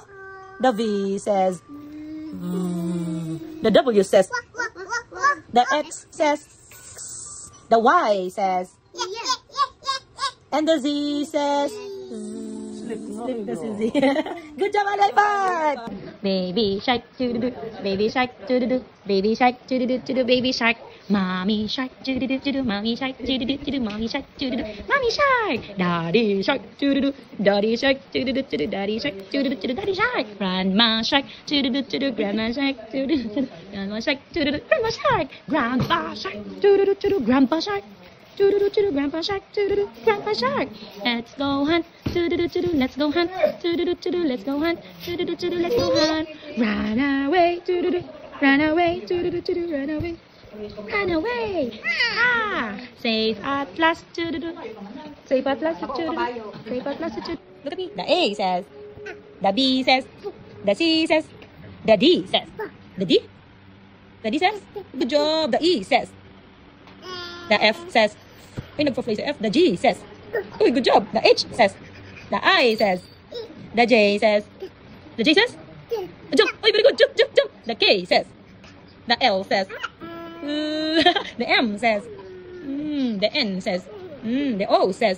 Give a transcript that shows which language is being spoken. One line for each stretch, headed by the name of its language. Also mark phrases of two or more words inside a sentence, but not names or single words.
English: The V says. The W says. The X says. The Y says. And the Z says. Slip the Z. Good job, Ali. Five. Baby shark, doo-doo-doo. Baby shark, doo-doo-doo. Baby shark, doo-doo-doo, doo-doo. Baby shark. Mommy shark, doo-doo-doo, doo-doo. Mommy shark, doo-doo-doo, doo-doo. Mommy shark, doo-doo-doo. Mommy shark. Daddy shark, doo-doo-doo. Daddy shark, doo-doo-doo, doo-doo. Daddy shark, doo-doo-doo, doo-doo. Daddy shark. Grandma shark, doo-doo-doo, doo-doo. Grandma shark, doo-doo-doo, doo-doo. Grandma shark, doo-doo-doo. Grandma shark. Grandpa shark, doo-doo-doo, doo-doo. Grandpa shark. Doo-doo-doo, doo-doo. Grandpa shark, doo-doo-doo. Grandpa shark. Let's go hunt. Doo-doo-doo, doo-doo. Let's go hunt. Doo-doo-doo, doo-doo. Let's go hunt. Doo-doo-doo, doo-doo. Let's go hunt. Run away. Doo-doo-doo. Run away. Doo-doo-doo, doo-doo. Run away. Run away. Ah. Safe at last. Doo-doo-doo. Safe at last. Doo-doo-doo. Safe at last. Doo-doo-doo. Look at me. The A says. The B says. The C says. The D says. The D? The D says. Good job. The E says. The F says.
Filipino: Ay, nagpa-play sa
English: F. The G says. Uy, good job. The H says. The I says. The J says. The J says. Jump. Uy, very good. Jump, jump, jump. The K says. The L says. The M says. The N says. The O says.